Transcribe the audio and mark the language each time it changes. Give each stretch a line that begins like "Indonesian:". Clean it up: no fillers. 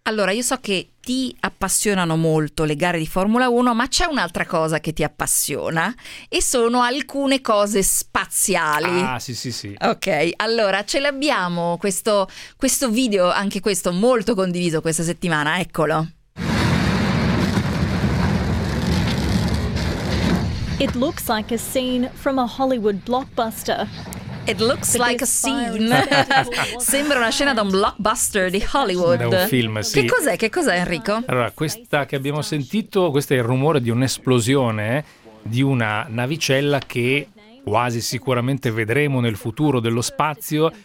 Italian: Allora, io so che ti appassionano molto le gare di Formula 1, ma c'è un'altra cosa che ti appassiona, e sono alcune cose spaziali. Ah, sì, sì, sì. Ok, allora, ce l'abbiamo questo video, anche questo, molto condiviso questa settimana, eccolo.
English: It looks like a scene from a Hollywood blockbuster. It looks like a scene.
Italian: Sembra una scena da un blockbuster di Hollywood. Da un film, sì. Che cos'è? Che cos'è, Enrico? Allora, questa che abbiamo sentito, questo è il rumore di un'esplosione di una navicella che quasi sicuramente vedremo nel futuro dello spazio.